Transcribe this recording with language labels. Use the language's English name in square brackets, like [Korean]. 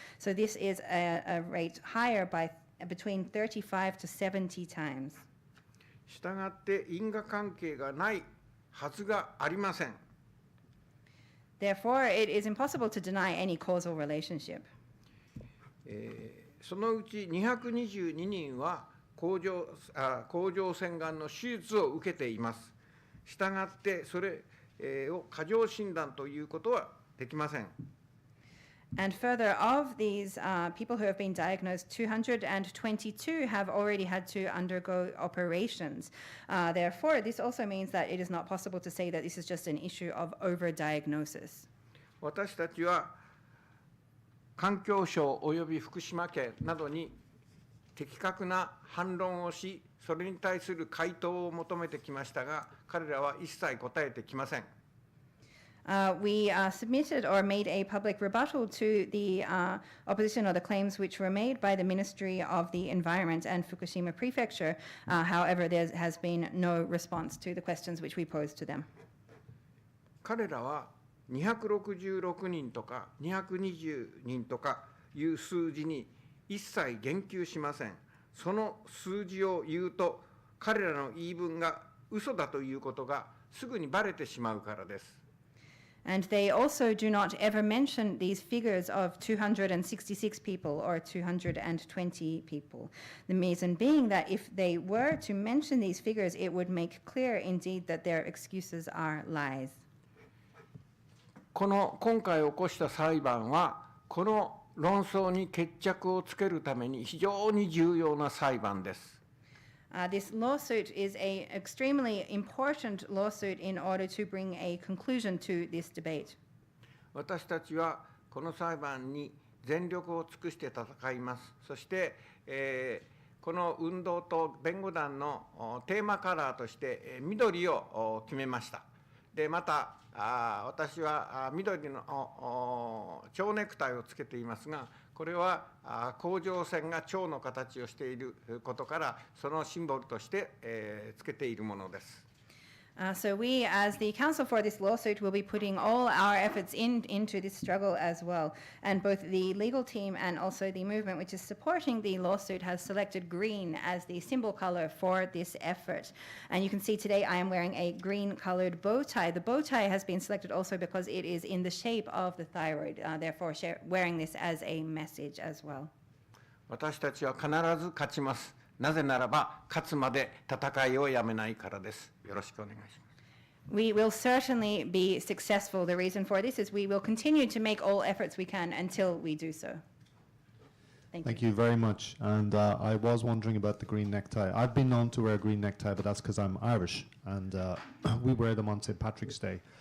[English] So this is a rate higher by between 35 to 70 times. [Japanese] したがって因果関係がないはずがありません。 [English] Therefore, it is impossible to deny any causal relationship. [Japanese] そのうち222人は甲状腺がんの手術を受けています。したがってそれを過剰診断ということはできません。 [English] And further, of these people who have been diagnosed, 222 have already had to undergo operations. Therefore, this also means that it is not possible to say that this is just an issue of overdiagnosis. [Japanese] 私たちは環境省および福島県などに的確な反論をし、それに対する回答を求めてきましたが、彼らは一切答えてきません。 [English] We submitted or made a public rebuttal to the opposition or the claims which were made by the Ministry of the Environment and Fukushima Prefecture. However, there has been no response to the questions which we posed to them. [Japanese] 彼らは266人とか220人とかいう数字に一切言及しません。その数字を言うと、彼らの言い分が嘘だということがすぐにバレてしまうからです。 [English] And they also do not ever mention these figures of 266 people or 220 people. The reason being that if they were to mention these figures, it would make clear indeed that their excuses are lies. [Japanese] 今回起こした裁判は、この論争に決着をつけるために非常に重要な裁判です。 [English] This lawsuit is an extremely important lawsuit in order to bring a conclusion to this debate. [Japanese] 私たちはこの裁判に全力を尽くして戦います。そして、この運動と弁護団のテーマカラーとして緑を決めました。でまた私は緑の蝶ネクタイをつけていますが、これは甲状腺が蝶の形をしていることから、そのシンボルとしてつけているものです。 [English] So we, as the counsel for this lawsuit, will be putting all our efforts into this struggle as well. And both the legal team and also the movement which is supporting the lawsuit has selected green as the symbol color for this effort. And you can see today I am wearing a green colored bow tie. The bow tie has been selected also because it is in the shape of the thyroid, therefore wearing this as a message as well. [Japanese] 私たちは必ず勝ちます。なぜならば、勝つまで戦いをやめないからです。よろしくお願いします。 [English] We will certainly be successful. The reason for this is we will continue to make all efforts we can until we do so. Thank you very much. And I was wondering about the green necktie. I've been known to wear a green necktie, but that's because I'm Irish, and we wear them on St. Patrick's Day.